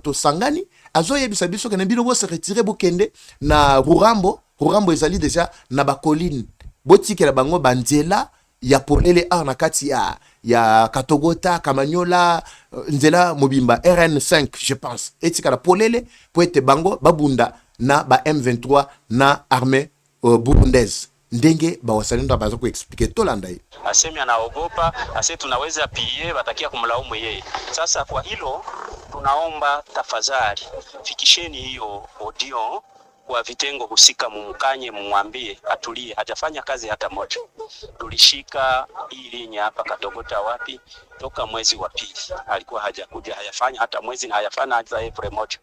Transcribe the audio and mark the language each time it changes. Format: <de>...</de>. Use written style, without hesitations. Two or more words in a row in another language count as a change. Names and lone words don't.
<ln>to sangani azoyebisa biso kene bino bo</ln> <fr>se retirer</fr> <ln>bokende na Rurambo ezali déjà na bakoline botikela bango banzela ya polele na kati ya Katogota Kamanyola nzela mobimba RN5</ln> <fr>je pense</fr> <ln>etika la polele po ete bango babunda na ba M23 na</ln> <fr>armée burundaise</fr> <ln>ndenge bawasalendo bazo kuexpliquer tolanda hii</ln> <sw>asemi anaogopa ase tunaweza pie batakia kumlaumu yeye. Sasa kwa hilo tunaomba tafadhali fikisheni hiyo audio kwa vitengo husika, mumkanye, mumwambie atulie, hajafanya kazi hata moja. Tulishika hii linya hapa Katogota wapi toka mwezi wa pili, alikuwa hajakuja, hayafanya hata mwezi na hayafanya hata April moja.</sw>